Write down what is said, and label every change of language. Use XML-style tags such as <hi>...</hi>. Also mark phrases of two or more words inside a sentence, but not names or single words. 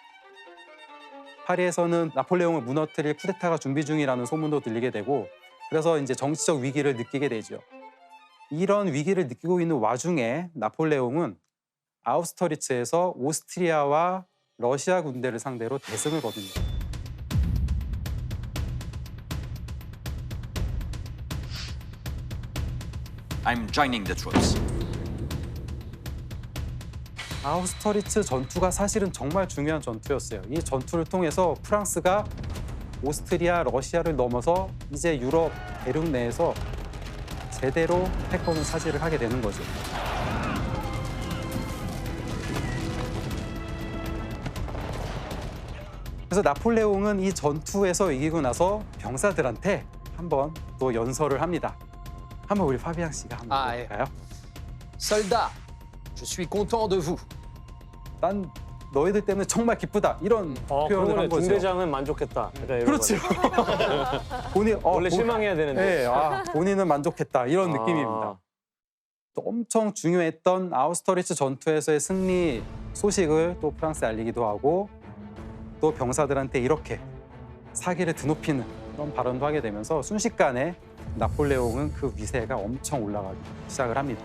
<ko>파리에서는 나폴레옹을 무너뜨릴 쿠데타가 준비 중이라는 소문도 들리게 되고 그래서 이제 정치적 위기를 느끼게 되죠. 이런 위기를 느끼고 있는 와중에 나폴레옹은 아우스터리츠에서 오스트리아와 러시아 군대를 상대로 대승을 거둡니다.</ko> <en>I'm joining the troops.</en> <ko>아우스터리츠 전투가 사실은 정말 중요한 전투였어요. 이 전투를 통해서 프랑스가 오스트리아, 러시아를 넘어서 이제 유럽 대륙 내에서 제대로 패권을 차지를 하게 되는 거죠. 그래서 나폴레옹은 이 전투에서 이기고 나서 병사들한테 한번 또 연설을 합니다. 한번 우리 파비앙 씨가 한번 아, 예. 볼까요?</ko> <fr>Soldat, je suis content de vous.</fr> <ko>난 너희들 때문에 정말 기쁘다 이런 표현을 한 거죠. 중대장은 만족했다. 그러니까 이런 그렇죠. 본인 원래 실망해야 되는데. 네, 본인은 만족했다 이런 아. 느낌입니다. 또 엄청 중요했던 아우스터리츠 전투에서의 승리 소식을 또 프랑스에 알리기도 하고 또 병사들한테 이렇게 사기를 드높이는 그런 발언도 하게 되면서 순식간에 나폴레옹은 그 위세가 엄청 올라가기 시작을 합니다.</ko>